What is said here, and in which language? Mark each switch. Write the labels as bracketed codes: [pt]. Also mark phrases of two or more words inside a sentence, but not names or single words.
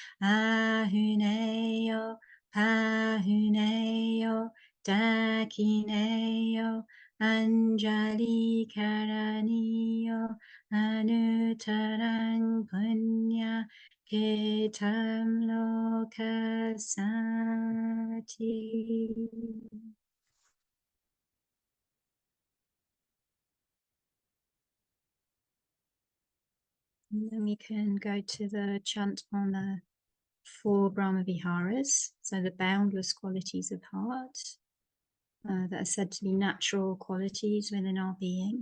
[pi] ahuneyo pahuneyo dakineyo Anjali Karaniyo Anutarang Punya Ketam Lokasati. [en] And then we can go to the chant on the 4 [pi] Brahma Viharas, [en] so the boundless qualities of heart that are said to be natural qualities within our being.